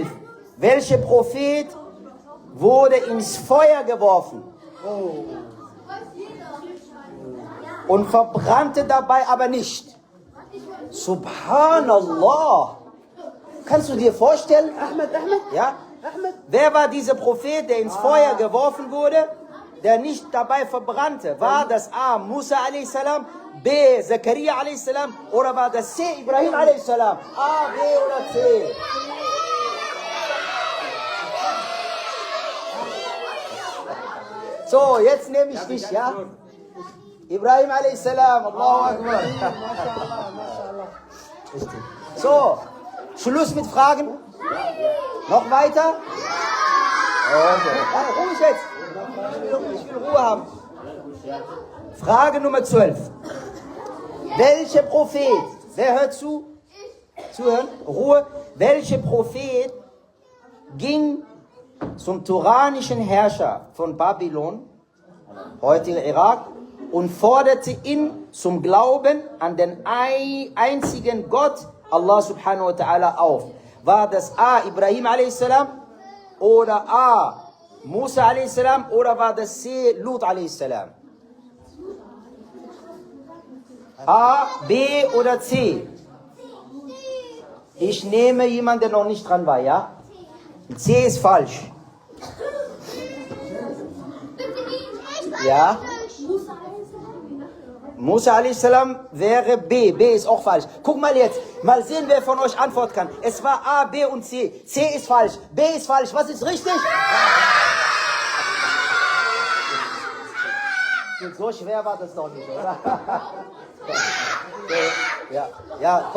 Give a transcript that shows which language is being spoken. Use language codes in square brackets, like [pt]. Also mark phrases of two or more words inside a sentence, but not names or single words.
[de] Welcher Prophet wurde ins Feuer geworfen und verbrannte dabei aber nicht? Subhanallah. Kannst du dir vorstellen? Ahmed. Ja? Wer war dieser Prophet, der ins Feuer geworfen wurde, der nicht dabei verbrannte? War das A. Musa a.s., B. Zakaria a.s. oder war das C. Ibrahim a.s.? A, B oder C? So, jetzt nehme ich dich, ja? Ibrahim a.s. [ar] الله أكبر. [de] So, Schluss mit Fragen? Noch weiter? Okay. Ja, ruhig jetzt. Ich will Ruhe haben. Frage Nummer 12. Welcher Prophet Wer hört zu? Zuhören. Ruhe. Welcher Prophet ging zum turanischen Herrscher von Babylon, heutiger Irak, und forderte ihn zum Glauben an den einzigen Gott, [ar] الله سبحانه وتعالى, [de] auf? War das A. Ibrahim a.s. oder A. Musa a.s. oder war das C. Lut a.s.? A, B oder C? Ich nehme jemanden, der noch nicht dran war, ja? C ist falsch. Ja? Musa a.s. wäre B. B ist auch falsch. Guck mal jetzt. Mal sehen, wer von euch antworten kann. Es war A, B und C. C ist falsch. B ist falsch. Was ist richtig? So schwer war das doch nicht, oder? Ja, komm.